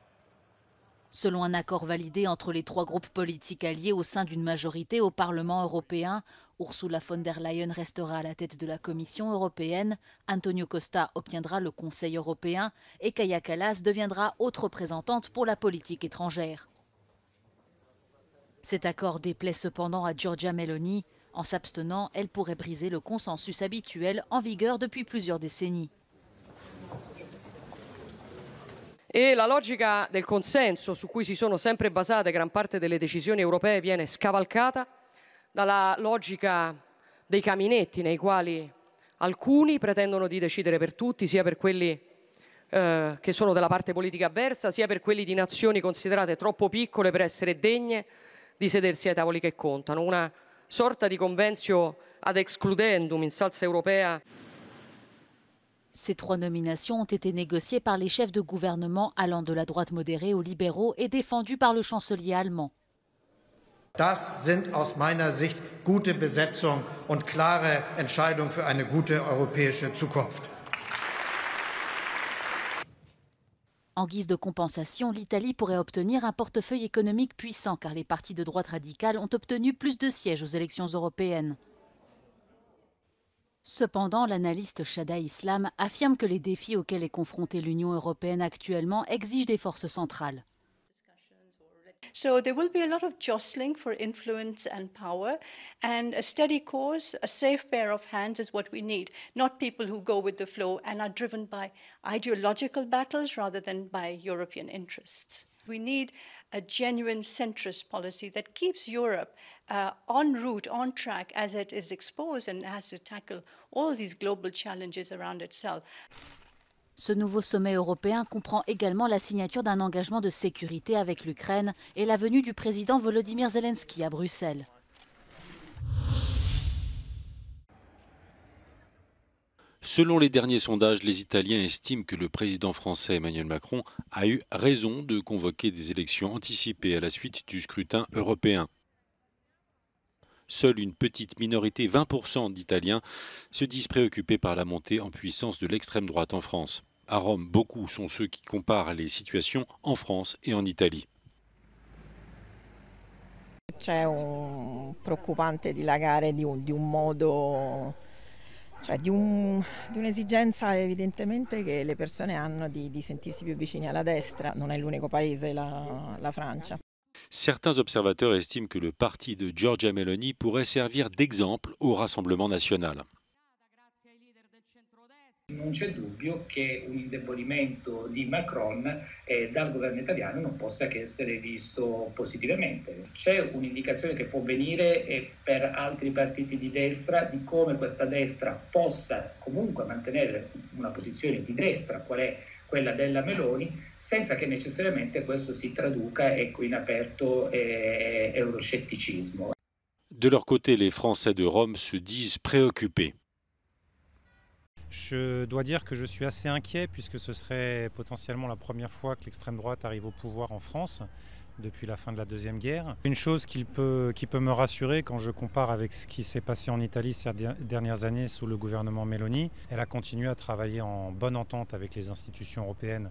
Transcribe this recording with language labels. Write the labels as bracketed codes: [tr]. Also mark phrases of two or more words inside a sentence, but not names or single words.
[fr] Selon un accord validé entre les 3 groupes politiques alliés au sein d'une majorité au Parlement européen, Ursula von der Leyen restera à la tête de la Commission européenne, Antonio Costa obtiendra le Conseil européen et Kaja Kallas deviendra haute représentante pour la politique étrangère. Cet accord déplaît cependant à Giorgia Meloni. En s'abstenant, elle pourrait briser le consensus habituel en vigueur depuis plusieurs décennies. [it] E la logica del consenso su cui si sono sempre basate gran parte delle decisioni europee viene scavalcata dalla logica dei caminetti nei quali alcuni pretendono di decidere per tutti, sia per quelli che sono della parte politica avversa, sia per quelli di nazioni considerate troppo piccole per essere degne di sedersi ai tavoli che contano. Una sorta di [la] conventio ad excludendum [it] in salsa europea. [fr] Ces 3 nominations ont été négociées par les chefs de gouvernement allant de la droite modérée aux libéraux et défendues par le chancelier allemand. [de] Das sind aus meiner Sicht gute Besetzung und klare Entscheidungen für eine gute europäische Zukunft. [fr] En guise de compensation, l'Italie pourrait obtenir un portefeuille économique puissant car les partis de droite radicale ont obtenu plus de sièges aux élections européennes. Cependant, l'analyste Shada Islam affirme que les défis auxquels est confrontée l'Union européenne actuellement exigent des forces centrales. [en] So there will be a lot of jostling for influence and power, and a steady course, a safe pair of hands is what we need, not people who go with the flow and are driven by ideological battles rather than by European interests. We need a genuine centrist policy that keeps Europe en route, on track as it is exposed and has to tackle all these global challenges around itself. [fr] Ce nouveau sommet européen comprend également la signature d'un engagement de sécurité avec l'Ukraine et la venue du président Volodymyr Zelensky à Bruxelles. Selon les derniers sondages, les Italiens estiment que le président français Emmanuel Macron a eu raison de convoquer des élections anticipées à la suite du scrutin européen. Seule une petite minorité, 20% d'Italiens, se disent préoccupés par la montée en puissance de l'extrême droite en France. À Rome, beaucoup sont ceux qui comparent les situations en France et en Italie. [it] C'è un preoccupante dilagare di un modo, cioè di un'esigenza evidentemente che le persone hanno di sentirsi più vicini alla destra. Non è l'unico paese, la Francia. [fr] Certains observateurs estiment que le parti de Giorgia Meloni pourrait servir d'exemple au Rassemblement national. [it] Non c'è dubbio che un indebolimento di Macron dal governo italiano non possa che essere visto positivamente. C'è un'indicazione che può venire per altri partiti di destra di come questa destra possa comunque mantenere una posizione di destra, qual è quella della Meloni, senza che necessariamente questo si traduca in aperto euroscetticismo. [fr] De leur côté, les Français de Rome se disent préoccupés. Je dois dire que je suis assez inquiet puisque ce serait potentiellement la première fois que l'extrême droite arrive au pouvoir en France depuis la fin de la Deuxième Guerre. Une chose qui peut me rassurer quand je compare avec ce qui s'est passé en Italie ces dernières années sous le gouvernement Meloni, elle a continué à travailler en bonne entente avec les institutions européennes.